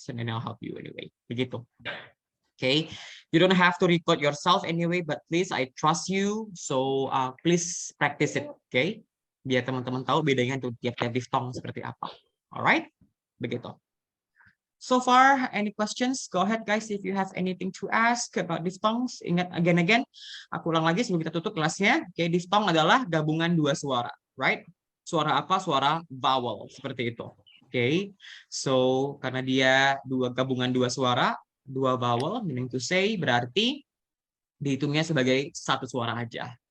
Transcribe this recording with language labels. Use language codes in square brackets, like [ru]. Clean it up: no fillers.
[en] So then I'll help you anyway. Begitu. Okay, you don't have to record yourself anyway, but please I trust you, so please practice it, okay? [id] Biar teman-teman tahu bedanya untuk tiap-tiap diphthong seperti apa. [en] Alright, begitu. So far, any questions? Go ahead guys, if you have anything to ask about diphthongs. [id] Ingat again, aku ulang lagi sebelum kita tutup kelasnya. Okay, diphthong adalah gabungan dua suara, right? Suara apa? Suara vowel, seperti itu. Okay, so karena dia gabungan dua suara, dua vowel, meaning to say, berarti dihitungnya sebagai satu suara aja.